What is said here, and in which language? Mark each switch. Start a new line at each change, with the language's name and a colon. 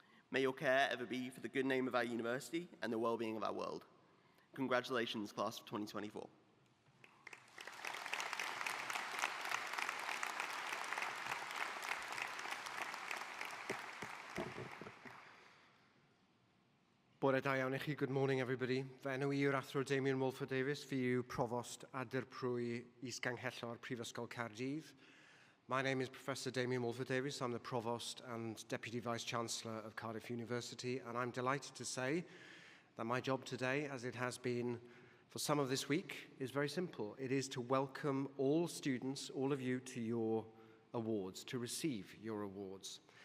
English: May your care ever be for the good name of our university and the well-being of our world. Congratulations, class of 2024.
Welsh: Bore da iawn I chi.
English: Good morning, everybody.
Welsh: Fe enw I yw'r athro Damien Wolford-Davies, fi yw provost Aberprwy Is-Ganghellor Prifysgol Caerdydd.
English: My name is Professor Damien Wolford-Davies. I'm the Provost and Deputy Vice-Chancellor of Cardiff University, and I'm delighted to say that my job today, as it has been for some of this week, is very simple. It is to welcome all students, all of you, to your awards, to receive your awards.